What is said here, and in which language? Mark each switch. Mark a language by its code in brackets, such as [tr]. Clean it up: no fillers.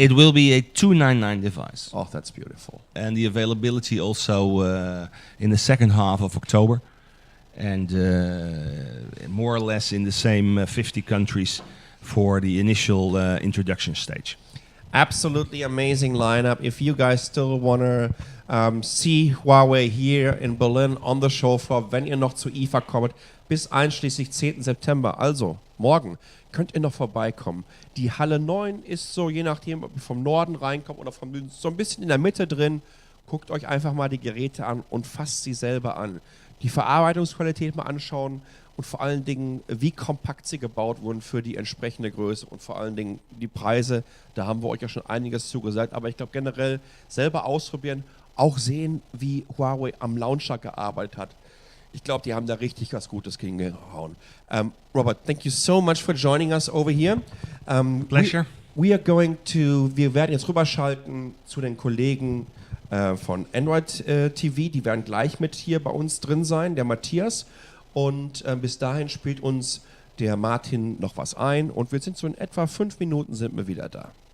[en] It will be a $299 device. Oh, that's beautiful. And the availability also in the second half of October, and more or less in the same 50 countries for the initial introduction stage. Absolutely amazing lineup. If you guys still want to see Huawei here in Berlin on the show floor, [de] wenn ihr noch zu IFA kommt, bis einschließlich 10. September, also morgen, könnt ihr noch vorbeikommen. Die Halle 9 ist so, je nachdem, ob ihr vom Norden reinkommt oder vom Süden, so ein bisschen in der Mitte drin. Guckt euch einfach mal die Geräte an und fasst sie selber an. Die Verarbeitungsqualität mal anschauen und vor allen Dingen, wie kompakt sie gebaut wurden für die entsprechende Größe und vor allen Dingen die Preise. Da haben wir euch ja schon einiges zugesagt, aber ich glaube generell selber ausprobieren, auch sehen, wie Huawei am Launcher gearbeitet hat. Ich glaube, die haben da richtig was Gutes hingehauen. [en] Robert, thank you so much for joining us over here. Pleasure. [de] Wir werden jetzt rüberschalten zu den Kollegen von Android TV. Die werden gleich mit hier bei uns drin sein, der Matthias. Und bis dahin spielt uns der Martin noch was ein und wir sind so in etwa 5 Minuten sind wir wieder da.